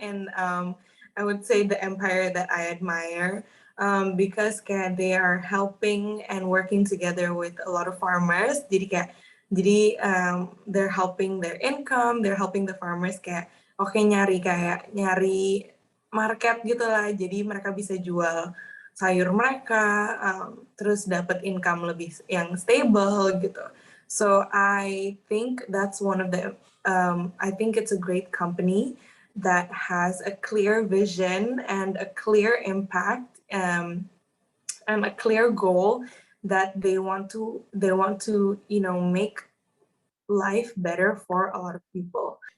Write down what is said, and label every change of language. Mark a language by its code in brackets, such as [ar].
[en] And I would say the empire that I admire because kayak they are helping and working together with a lot of farmers. Jadi they're helping their income, they're helping the farmers [id] kayak nyari market gitu lah. Jadi mereka bisa jual sayur mereka, terus dapat income lebih yang stable gitu. [en] So I think that's one of the, I think it's a great company that has a clear vision and a clear impact and a clear goal that they want to make life better for a lot of people.